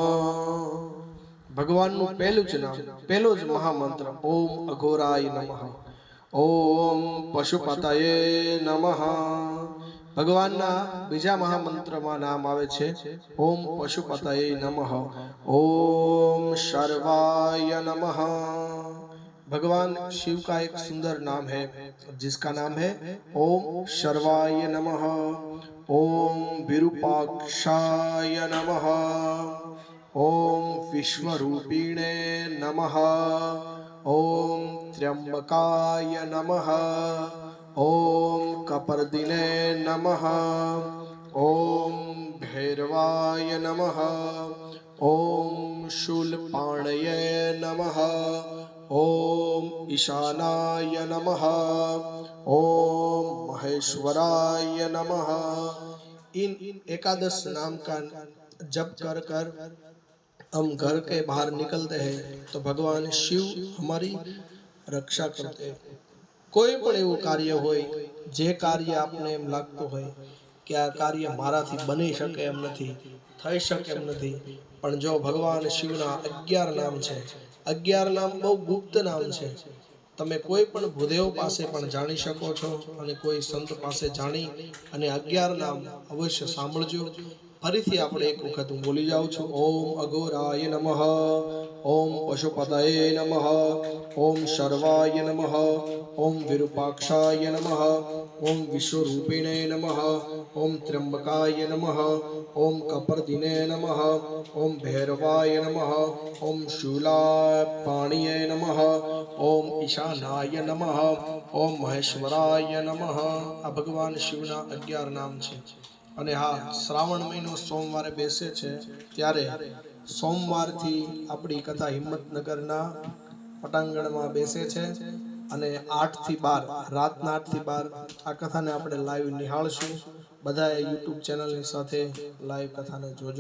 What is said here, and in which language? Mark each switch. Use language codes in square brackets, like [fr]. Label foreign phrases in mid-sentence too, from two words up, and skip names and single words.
[gu] ભગવાનનું પહેલું જ નામ, પહેલો જ મહામંત્ર [sa] ओम अघोराय नमः। ओम पशुपतये नमः। [gu] ભગવાનના બીજા મહામંત્રમાં નામ આવે છે [sa] ओम पशुपतये नमः। ओम शर्वाय नमः। [hi] भगवान शिव का एक सुंदर नाम है जिसका नाम है [sa] ओम शर्वाय नमः। ओम विरूपाक्षाय नमः। ओम विश्वरूपिणे नमः। ओम त्र्यंबकाय नमः। ओम कपर्दिने नमः। ओम भैरवाय नमः। ओम शूलपाणये नमः। ओम ईशानाय नमः। ओम महेश्वराय नमः। [hi] इन एकादश नाम का जप कर कर हम घर के बाहर निकलते हैं तो भगवान शिव हमारी रक्षा करते हैं। [gu] કોઈ પણ એવું કાર્ય હોય, જે કાર્ય આપને એમ લાગતું હોય કે આ કાર્ય મારાથી બની શકે એમ નથી, થઈ શકે એમ નથી, પણ જો ભગવાન શિવના 11 નામ છે, 11 નામ બહુ ગુપ્ત નામ છે, તમે કોઈ પણ ભૂદેવ પાસે પણ જાણી શકો છો અને કોઈ સંત પાસે જાણી અને 11 નામ અવશ્ય સાંભળજો। ફરીથી આપણે એક વખત હું બોલી જાઉં છું [sa] ओम अघोराय नमः। ओम पशुपतये नमः। ओम शर्वाय नमः। ओम विरूपाक्षाय नमः। ओम विश्वरूपिणे नमः। ओम त्र्यंबकाय नमः। ओम कपर्दिने नमः। ओम भैरवाय नमः। ओम शूलापाणिये नमः। ओम ईशानाय नमः। ओम महेश्वराय नमः। [gu] આ ભગવાન શિવના 11 નામ છે। અને હા, શ્રાવણ મહિનો સોમવારે બેસે છે ત્યારે સોમવારથી આપણી કથા હિંમતનગરના પટાંગણમાં બેસે છે અને 8 થી 12 રાતના 8 થી 12 આ કથાને આપણે લાઈવ નિહાળશું। બધાએ યુટ્યુબ ચેનલની સાથે લાઈવ કથાને જોજો।